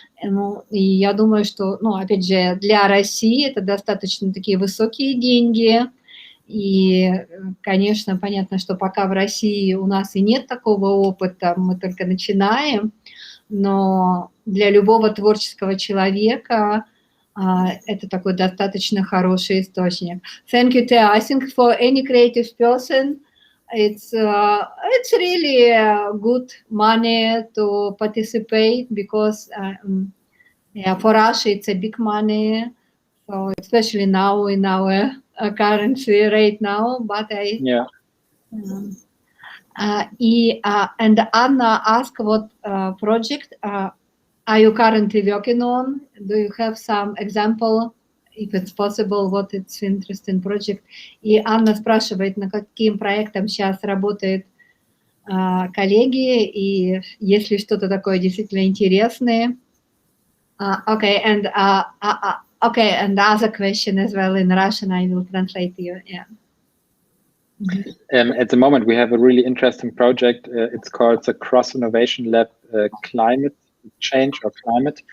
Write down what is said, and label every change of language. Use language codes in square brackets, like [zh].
[ru] Ну, и я думаю, что, ну, опять же, для России это достаточно такие высокие деньги. И, конечно, понятно, что пока в России у нас и нет такого опыта, мы только начинаем, но для любого творческого человека это такой достаточно хороший источник. [en] Thank you, Theo. I think for any creative person, it's really good money to participate because yeah, for us it's a big money, so especially now in our currency right now. But Yeah. And Anna asked what project are you currently working on? Do you have some example, if it's possible, what it's interesting project? [ru] И Анна спрашивает, над каким проектом сейчас работают коллеги, и есть ли что-то такое действительно интересное. [en] Okay, and and the other question as well in Russian, I will translate to you. Yeah. At the moment, we have a really interesting project. It's called the Cross-Innovation Lab Climate Change or Climate.